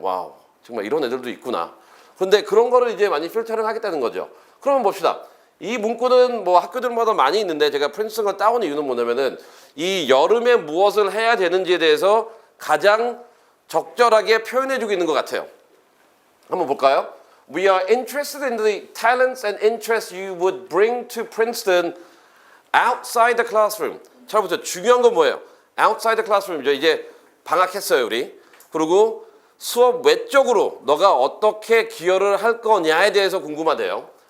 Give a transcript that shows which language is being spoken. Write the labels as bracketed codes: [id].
[ko] 와우, 정말 이런 애들도 있구나. 그런데 그런 거를 이제 많이 필터를 하겠다는 거죠. 그러면 봅시다. 이 문구는 뭐 학교들마다 많이 있는데 제가 프린스턴을 따온 이유는 뭐냐면은 이 여름에 무엇을 해야 되는지에 대해서 가장 적절하게 표현해주고 있는 것 같아요. 한번 볼까요? [en] We are interested in the talents and interests you would bring to Princeton outside the classroom. [ko] 잘 보세요. 중요한 건 뭐예요? [en] outside the classroom [ko] 이죠. 이제 방학했어요, 우리. 그리고 수업 외적으로 너가 어떻게 기여를 할 거냐에 대해서 궁금하대요.